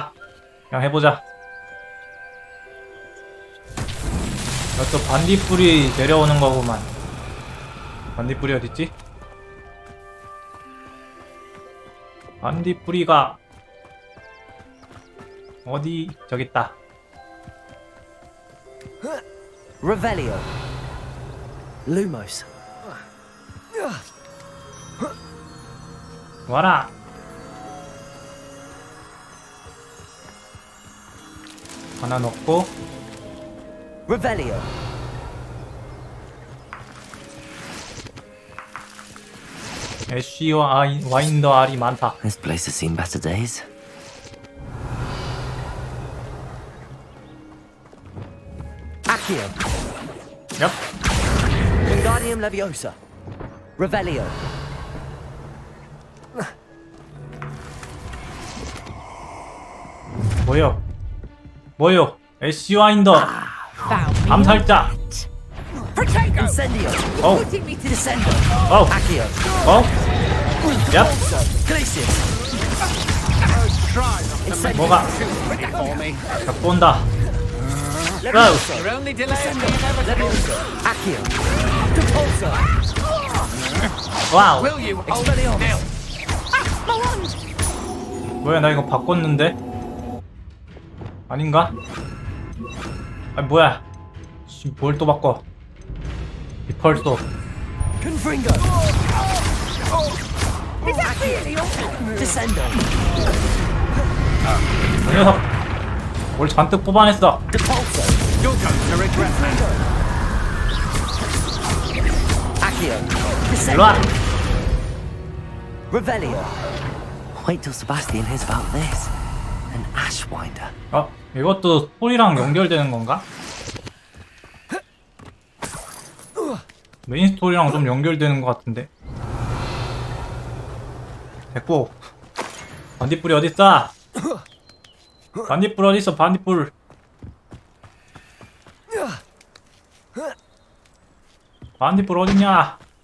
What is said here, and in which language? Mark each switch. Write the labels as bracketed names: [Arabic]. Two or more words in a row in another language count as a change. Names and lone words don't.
[Korean] 모르겠다. 그냥 해보자. 또 반딧불이 내려오는 거구만. 반딧불이 어딨지? 반딧불이가 어디? 저기 있다. [Latin] Revelio. Lumos. [Korean] 와라. 하나 넣고 [Latin] Revelio. [Korean] 애쉬와 와인더 알이 많다. [English] This place has seen better days. [Latin] Accio. [Korean] 얍. [Latin] Wingardium Leviosa. Revelio. [Korean] 뭐요? 뭐요? 애쉬 와인더 암살자. [Latin] Incendio. [Korean] 어우. [English] Putting me to descendo. [Korean] 어우. [Latin] Accio. [Korean] 어? 얍. [Latin] Glacius. Incendio. [Korean] 뭐가 자꾸 온다. [Latin] Leviosa. Leviosa. Accio. Depulso. [Korean] 와우. [Latin] Expelliarmus. [Korean] 뭐야, 나 이거 바꿨는데? 아닌가? 아, 뭐야? 뭘 또 바꿔? 디펄소. [Latin] Confringo. Descendo. [Korean] 이 녀석 뭘 잔뜩 뽑아냈어. [Latin] Depulso. Confringo. Accio. [Korean] 일로와. [Latin] Descendo. Revelio. [English] Wait till Sebastian hears about this. An Ashwinder. [Korean] 이것도 스토리랑 연결되는 건가? 메인 스토리랑 좀 연결되는 것 같은데. 됐고. 반딧불이 어딨어? 반딧불 어딨어? 반딧불. 반딧불 어딨냐?